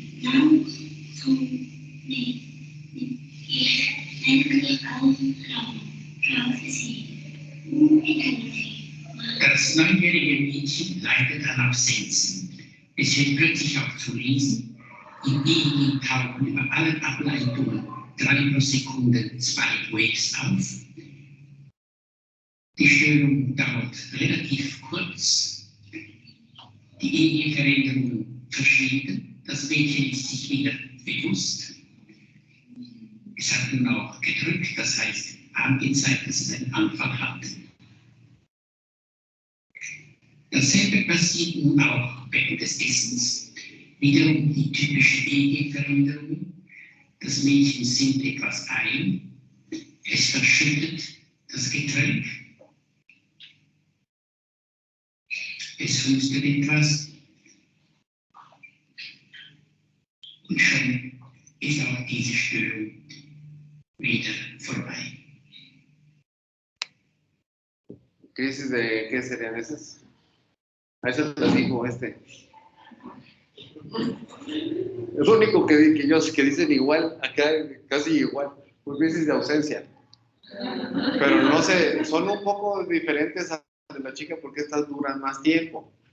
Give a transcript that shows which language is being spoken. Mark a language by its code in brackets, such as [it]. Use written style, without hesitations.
[zh] 从你才能够让自己变成自己。 [de] Das neugierige Mädchen leidet an Absenzen. Es hört plötzlich auf zu lesen. Im EEG tauchen über alle Ableitungen 3 pro Sekunde 2 Waves auf. Die Störung dauert relativ kurz. Die EEG-Veränderungen verschwinden. Das Mädchen ist sich wieder bewusst. Es hat nun auch gedrückt, das heißt angezeigt, dass es einen Anfall hat. Dasselbe passiert nun auch während des Essens. Wiederum die typischen EEG-Veränderungen. Das Mädchen sinnt etwas ein. Es verschüttet das Getränk. Es hustet etwas. Und schon ist auch diese Störung wieder vorbei. [es] ¿Crisis de qué serían esas? A eso te digo Es lo único que dicen igual, acá casi igual, pues crisis de ausencia. Pero no sé, son un poco diferentes a de la chica porque estas duran más tiempo.